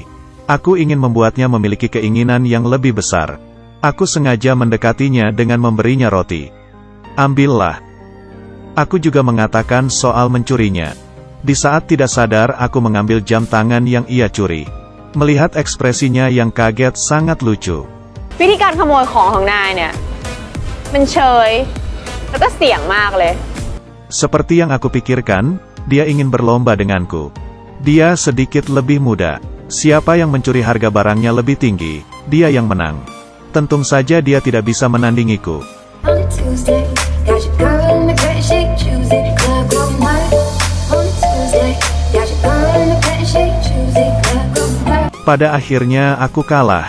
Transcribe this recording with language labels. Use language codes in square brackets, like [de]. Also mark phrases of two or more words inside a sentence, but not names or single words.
[id] Aku ingin membuatnya memiliki keinginan yang lebih besar. Aku sengaja mendekatinya dengan memberinya roti. Ambillah. Aku juga mengatakan soal mencurinya. Di saat tidak sadar aku mengambil jam tangan yang ia curi. Melihat ekspresinya yang kaget sangat lucu. [th] วิธีการขโมยของนายเนี่ยมันเชยแล้วก็เสี่ยงมากเลย [id] Seperti yang aku pikirkan, dia ingin berlomba denganku. Dia sedikit lebih muda. Siapa yang mencuri harga barangnya lebih tinggi, dia yang menang. Tentu saja dia tidak bisa menandingiku. Pada akhirnya aku kalah.